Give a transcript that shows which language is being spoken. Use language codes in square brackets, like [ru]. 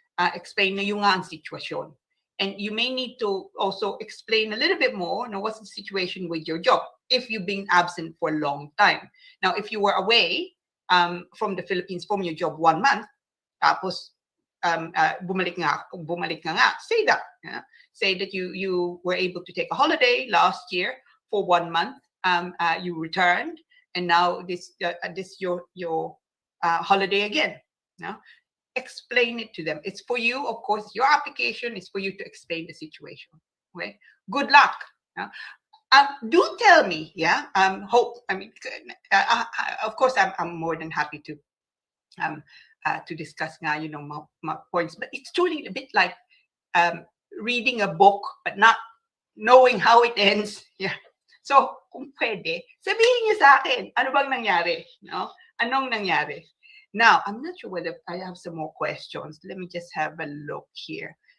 [tl] Explain na yung nga ang sitwasyon. [en] And you may need to also explain a little bit more, what's the situation with your job if you've been absent for a long time. Now, if you were away from the Philippines from your job 1 month, [tl] tapos bumalik ka nga, [en] say that. Yeah? Say that you were able to take a holiday last year for 1 month, you returned, and now this your holiday again. Yeah? Explain it to them. It's for you, of course, your application is for you to explain the situation. Okay? Good luck. Yeah? Do tell me, yeah. Hope. I mean, of course, I'm more than happy to discuss now, my points. But it's truly a bit like reading a book, but not knowing how it ends. Yeah. [tl] So, kung pwede, sabihin niyo sa akin, ano bang nangyari? No? Anong nangyari? [en] Now, I'm not sure whether I have some more questions. Let me just have a look here.